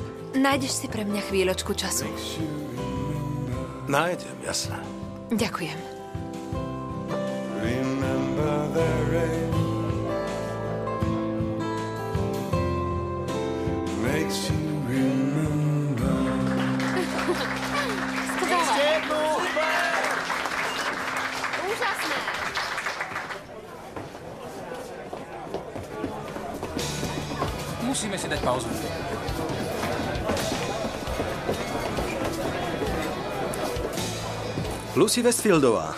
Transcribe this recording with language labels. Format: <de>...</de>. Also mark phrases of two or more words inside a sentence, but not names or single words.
<sk>Nájdeš si pre mňa chvíľočku času? Nájdem, jasné. Ďakujem.</sk> <en>Remember the rain makes you remember.</en> <sk>Úžasné. Musíme si dať pauzu. Lucy Westfieldová.</sk>